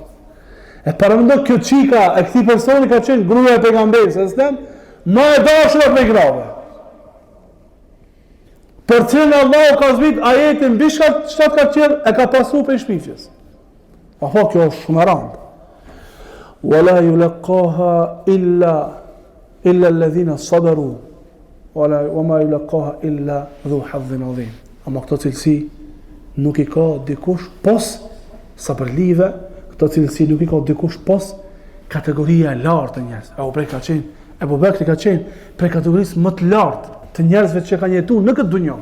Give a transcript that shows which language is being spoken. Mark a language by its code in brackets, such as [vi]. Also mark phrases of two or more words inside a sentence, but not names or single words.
[sq] E paramendo kjo qika e këti personi ka qenë gruaja e pejgamberit [ar] صلى الله عليه وسلم, [sq] ma e dashura prej grave. Për cilën Allahu ka zbrit ajetin mbi çka ka qenë e ka pasur për shpifjes. Apo kjo është shumë e rëndë. [ar] ولا يلقاها إلا الذين صبروا. وما يلقاها إلا ذو حظ عظيم. [sq] Ama këto cilësi nuk i ka dikush pos sabërlive, Këto cilësi nuk i ka dikush pos kategoria e lartë të njerëzve. Ebu Bekri ka qenë prej kategorisë më të lartë të njerëzve që kanë jetuar në këtë dunjë.